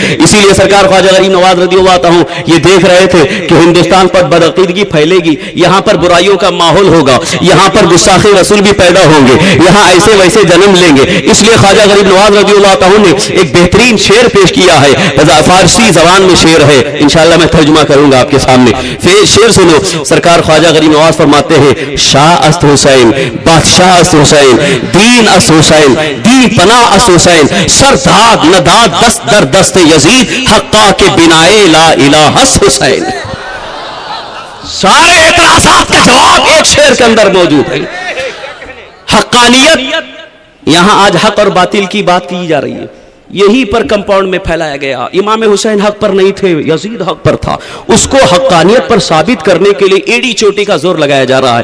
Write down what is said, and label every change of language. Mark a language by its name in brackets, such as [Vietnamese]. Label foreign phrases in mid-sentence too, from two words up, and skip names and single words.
[Urdu] اسی لیے سرکار خواجہ غریب نواز [Arabic] رضی اللہ عنہ [Urdu] یہ دیکھ رہے تھے کہ ہندوستان پر بدعقیدگی پھیلے گی، یہاں پر برائیوں کا ماحول ہوگا، یہاں پر گستاخ رسول بھی پیدا ہوں گے، یہاں ایسے ویسے جنم لیں گے. اس لیے خواجہ غریب نواز [Arabic] رضی اللہ عنہ [Urdu] نے ایک بہترین شعر پیش کیا ہے، فارسی زبان میں شعر ہے، انشاءاللہ میں ترجمہ کروں گا آپ کے سامنے. شعر سنو. سرکار خواجہ غریب نواز فرماتے ہیں [Persian] شاہ است حسین، بادشاہ است حسین، دین است حسین، دین پناہ است حسین، سر داد نداد دست در دست یزید، حقا کے بنائے لا الہ است حسین. [Urdu] سارے اعتراضات کا جواب ایک شعر کے اندر موجود ہے. حقانیت، یہاں آج حق اور باطل کی بات کی جا رہی ہے، یہی پر کمپاؤنڈ میں پھیلایا گیا. امام حسین حق پر نہیں تھے، یزید حق پر تھا. اس کو حقانیت پر ثابت کرنے کے لیے ایڑی چوٹی کا زور لگایا جا رہا ہے.